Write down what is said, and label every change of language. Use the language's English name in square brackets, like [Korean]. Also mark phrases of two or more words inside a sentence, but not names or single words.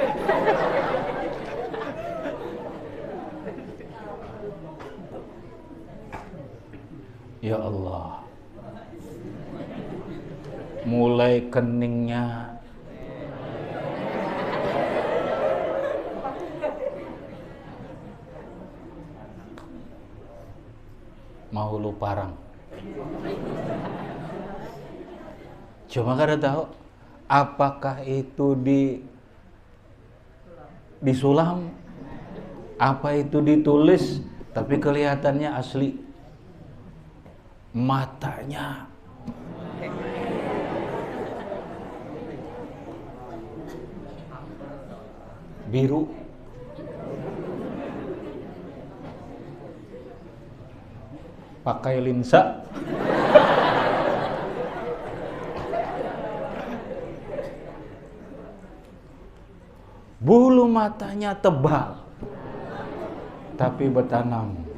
[Banjar] Ya Allah, mulai keningnya mau lu parang. Cuma kada tahu apakah itu disulam, [Indonesian] apa itu ditulis, tapi kelihatannya asli. Matanya biru, pakai lensa, bulu matanya tebal tapi bertanam.